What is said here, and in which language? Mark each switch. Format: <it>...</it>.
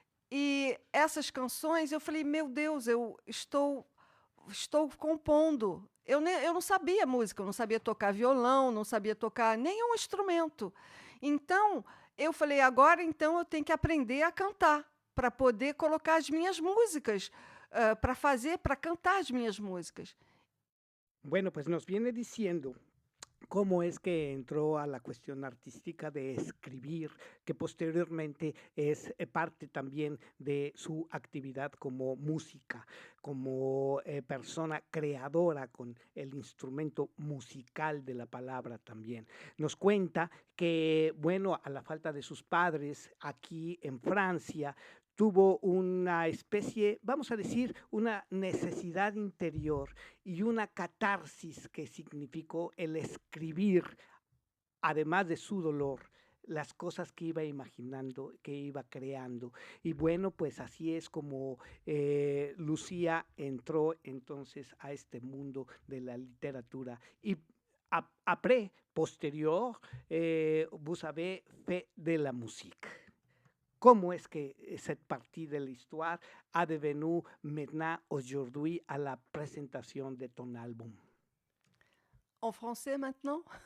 <pt>E essas canções, eu falei, meu Deus, eu estou compondo. Eu não sabia música, eu não sabia tocar violão, não sabia tocar nenhum instrumento. Então, eu falei, agora então eu tenho que aprender a cantar para poder colocar as minhas músicas, para cantar as minhas músicas.</pt> <es>Bueno, pues nos viene diciendo cómo es que entró a la cuestión artística de escribir, que posteriormente es parte también de su actividad como música, como persona creadora con el instrumento musical de la palabra también. Nos cuenta que, bueno, a la falta de sus padres aquí en Francia, tuvo una especie, vamos a decir, una necesidad interior y una catarsis que significó el escribir, además de su dolor, las cosas que iba imaginando, que iba creando. Y bueno, pues así es como Lucía entró entonces a este mundo de la literatura.</es> <fr>Y après,</fr> <es>posterior,</es> <fr>vous savez, fait de la musique. Comment est-ce que cette partie de l'histoire a devenu maintenant, aujourd'hui, à la présentation de ton album? En français maintenant?</fr>